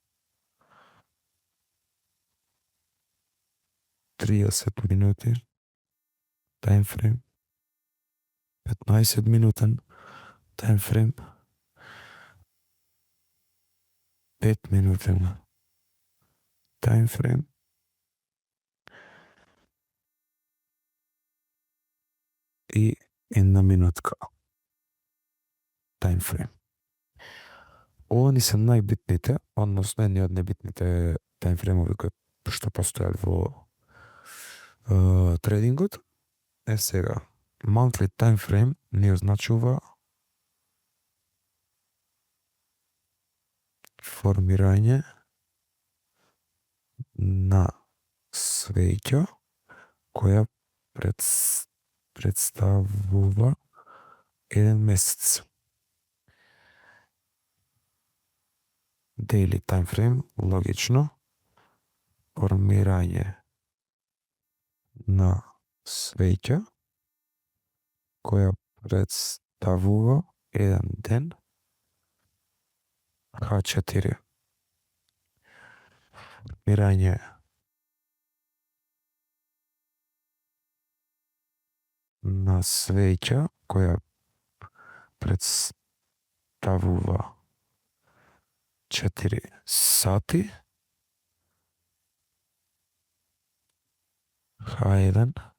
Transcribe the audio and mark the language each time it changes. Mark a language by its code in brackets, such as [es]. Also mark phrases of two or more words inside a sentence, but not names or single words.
[mk] 30 минути timeframe, 15 минутен таймфрейм, 5 минутен таймфрейм и 1 минутка таймфрейм. Ова ни се најбитните, односно едни од најбитните таймфреймови кои што постојат во трейдингот. Е сега, [en] monthly timeframe [mk] ни означува формирање на свеќа која представува еден месец. [en] Daily time frame, [mk] логично, формирање на свеќа која представува еден ден, H4. Формирање на свеќа која представува 4 сати, H1.